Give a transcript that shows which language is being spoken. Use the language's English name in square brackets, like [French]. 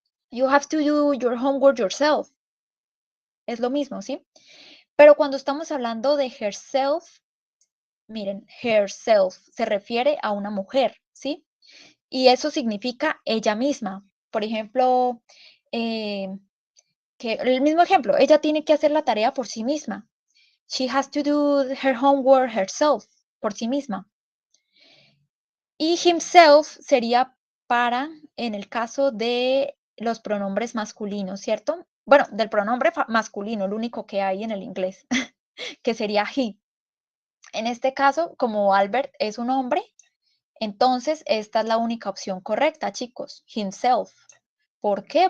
[English] You have to do your homework yourself. [Spanish] Es lo mismo, ¿sí? Pero cuando estamos hablando de herself, miren, herself se refiere a una mujer, ¿sí? Y eso significa ella misma. Por ejemplo, eh, que el mismo ejemplo, ella tiene que hacer la tarea por sí misma. [English] She has to do her homework herself, [Spanish] por sí misma. Y himself sería para, en el caso de los pronombres masculinos, ¿cierto? Bueno, del pronombre masculino, el único que hay en el inglés, que sería he. En este caso, como Albert es un hombre, entonces esta es la única opción correcta, chicos, himself. ¿Por qué?